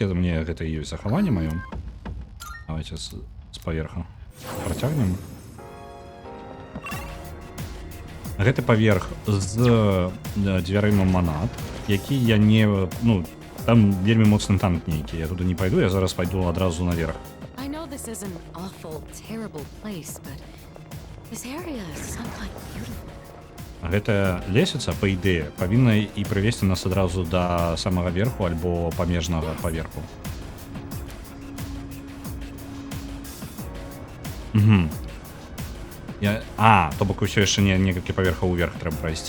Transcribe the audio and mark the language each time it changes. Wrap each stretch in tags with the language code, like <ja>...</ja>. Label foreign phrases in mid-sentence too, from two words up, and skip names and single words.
<be>Мне гэта і ёсць захаванне маё. Давайте з паверха працягнем. Гэты паверх з дзвярыма манат, які я не... Там вельмі моцны танк нейкі. Я туды не пайду, я зараз пайду адразу наверх.</be> <en>I know this is an awful, terrible place, but this area is somewhat beautiful.</en> <be>Гэтая лесвіца, па ідэі, павінна і прывесці нас адразу да самага верху альбо памежнага паверху. То бок усё яшчэ некалькі паверхаў уверх трэба прайсці.</be>